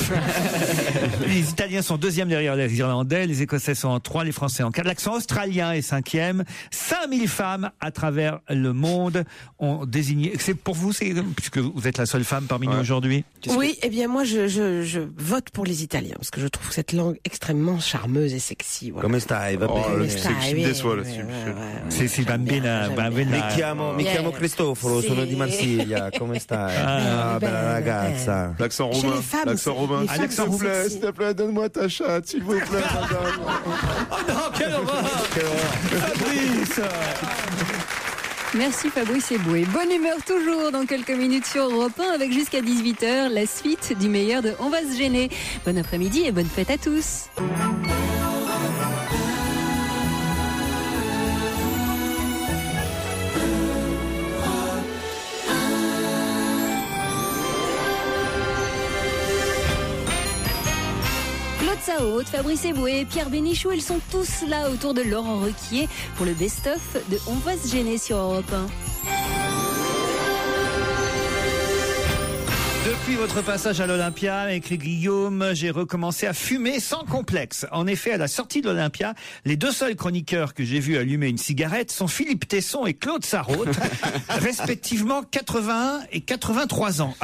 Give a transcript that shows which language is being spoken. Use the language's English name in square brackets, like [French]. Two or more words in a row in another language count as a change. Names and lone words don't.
[French] Les Italiens sont deuxième derrière les Irlandais, les Écossais sont en 3, les Français en 4. L'accent australien est 5e. 5000 femmes à travers le monde ont désigné. C'est pour vous, puisque vous êtes la seule femme parmi nous aujourd'hui. Oui, eh bien moi je vote pour les Italiens parce que je trouve cette langue extrêmement charmeuse et sexy. Voilà. [Italian] Come stai? Va bene. [French] Le sexy me déçoit là-dessus. C'est bambina. [Italian] Mi chiamo Cristoforo, sono di Marsiglia. Come stai? Ah, bella ragazza. [French] L'accent romain. L'accent romain. S'il vous plaît, donne-moi ta chatte, s'il vous plaît, madame. Oh non, quelle horreur! Fabrice! Merci Fabrice Eboué. Bonne humeur toujours dans quelques minutes sur Europe 1 avec jusqu'à 18h la suite du meilleur de On va se gêner. Bon après-midi et bonne fête à tous. Saoud, Fabrice Eboué, Pierre Bénichou, ils sont tous là autour de Laurent Ruquier pour le best-of de On va se gêner sur Europe 1. Depuis votre passage à l'Olympia, écrit Guillaume, j'ai recommencé à fumer sans complexe. En effet, à la sortie de l'Olympia, les deux seuls chroniqueurs que j'ai vus allumer une cigarette sont Philippe Tesson et Claude Sarraute, respectivement 81 et 83 ans.